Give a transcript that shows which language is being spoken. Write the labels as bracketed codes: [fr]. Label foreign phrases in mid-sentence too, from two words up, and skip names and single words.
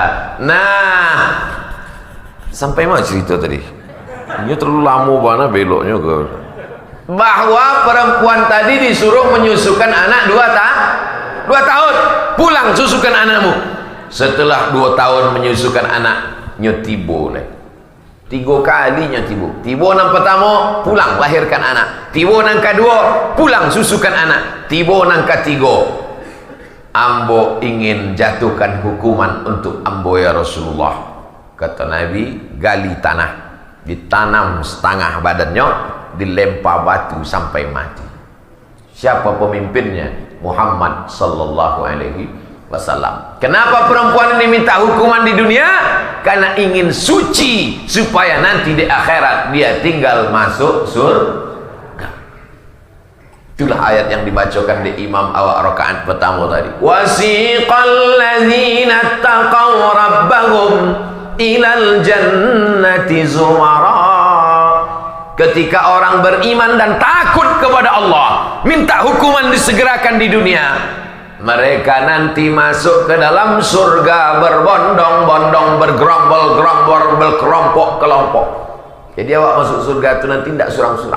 [id] Nah, sampai mana cerita tadi? Ini terlalu lama banget beloknya ke. Bahwa perempuan tadi disuruh menyusukan anak 2 tahun. Pulang susukan anakmu. Setelah 2 tahun menyusukan anak, nyotibo leh. 3 kali nyotibo. Tibo nang pertama, pulang lahirkan anak. Tibo nang kedua, pulang susukan anak. Tibo nang ketiga, ambo ingin jatuhkan hukuman untuk ambo [ar] يا رسول الله. [id] Kata Nabi, gali tanah, ditanam setengah badannya, dilempar batu sampai mati. Siapa pemimpinnya? [ar] محمد صلى الله عليه وسلم. [id] Kenapa perempuan ini minta hukuman di dunia? Karena ingin suci supaya nanti di akhirat dia tinggal masuk surga. Itulah ayat yang dibacakan di Imam awal rakaat pertama tadi. [ar] وسيق الذين اتقوا ربهم إلى الجنة زمرا. [id] Ketika orang beriman dan takut kepada Allah, minta hukuman disegerakan di dunia, mereka nanti masuk ke dalam surga berbondong-bondong, bergerombol-gerombol, berkelompok-kelompok. Jadi awak masuk surga itu nanti tidak surang-surang.